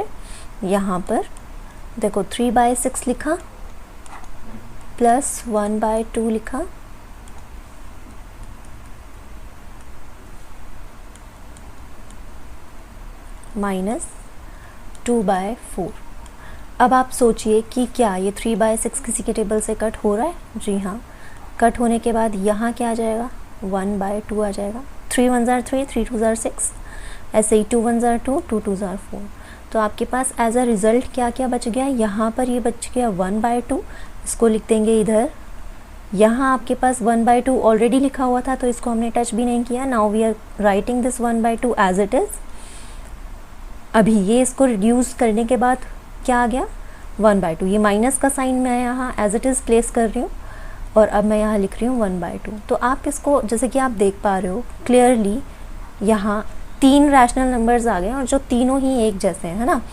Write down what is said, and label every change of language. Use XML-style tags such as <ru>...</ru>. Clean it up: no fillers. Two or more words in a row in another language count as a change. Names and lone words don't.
<hi>यहाँ पर देखो 3/6 लिखा प्लस 1/2 लिखा माइनस 2/4। अब आप सोचिए कि क्या ये 3/6 किसी के टेबल से कट हो रहा है? जी हाँ। कट होने के बाद यहाँ क्या आ जाएगा, 1/2 आ जाएगा।</hi> <en>3 1s are 3, 3 2s are 6,</en> <hi>ऐसे ही</hi> <en>2 1s are 2, 2 2s are 4।</en> <hi>तो आपके पास</hi> <en>as a result</en> <hi>क्या क्या बच गया, यहाँ पर ये बच गया 1/2, इसको लिख देंगे इधर। यहाँ आपके पास 1/2 ऑलरेडी लिखा हुआ था तो इसको हमने टच भी नहीं किया।</hi> <en>Now we are writing this 1/2 as it is.</en> <hi>अभी ये इसको रिड्यूस करने के बाद क्या आ गया, 1/2। ये माइनस का साइन मैं यहाँ</hi> <en>as it is</en> <hi>प्लेस कर रही हूँ और अब मैं यहाँ लिख रही हूँ 1/2। तो आप इसको जैसे कि आप देख पा रहे हो क्लियरली, यहाँ 3</hi> <en>rational numbers</en> <hi>आ गए और जो तीनों ही एक जैसे हैं, है ना।</hi>